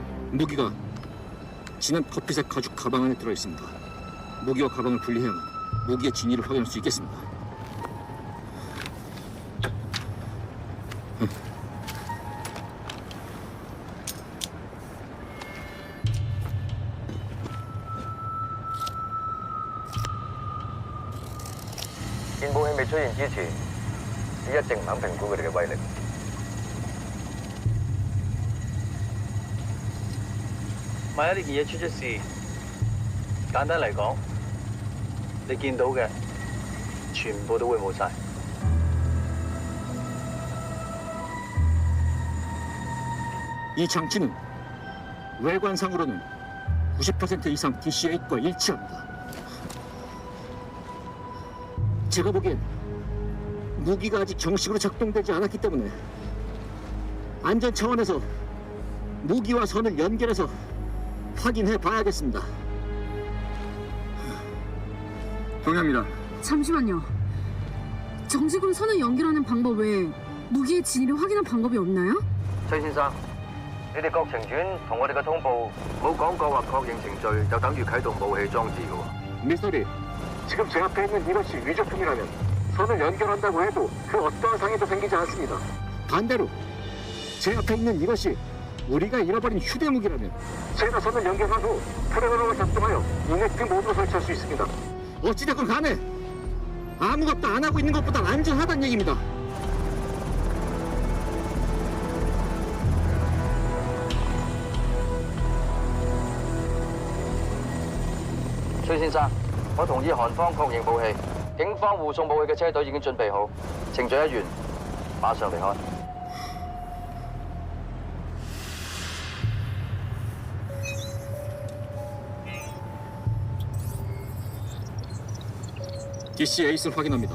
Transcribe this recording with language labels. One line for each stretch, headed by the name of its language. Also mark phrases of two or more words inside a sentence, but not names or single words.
Korean: 무기가 진한 커피색 가죽 가방 안에 들어 있습니다. 무기와 가방을 분리해야만 무기의 진위를 확인할 수 있겠습니다.
Cantonese: 見武器未出現之前，你一定唔肯評估佢哋嘅威力。萬一呢件嘢出咗事，簡單嚟講，你見到嘅全部都會冇晒。
Korean: 이 장치는 외관상으로는 90% 이상 DC-8과 일치합니다. 제가 보기엔 무기가 아직 정식으로 작동되지 않았기 때문에 안전 차원에서 무기와 선을 연결해서 확인해 봐야겠습니다. 동의합니다. 잠시만요. 정식으로 선을 연결하는 방법 외에 무기의 진위를 확인할 방법이 없나요?
Cantonese: 崔先生，你哋國情院同我哋嘅通報冇講過話確認程序就等於啟動武器裝置嘅喎。
Korean: 미소리, 지금 제 앞에 있는 이것이 위조품이라면 선을 연결한다고 해도 그 어떠한 상해도 생기지 않습니다. 반대로 제 앞에 있는 이것이 우리가 잃어버린 휴대무기라면 제가 선을 연결한 후 프로그램을 작동하여 이네트 모드로 설치할 수 있습니다. 어찌됐건 간에 아무것도 안 하고 있는 것보다 안전하다는 얘기입니다.
Cantonese: 崔先生，我同意韓方確認武器，警方護送武器嘅車隊已經準備好，程序一完，馬上離開。
Korean: DC-8을 확인합니다.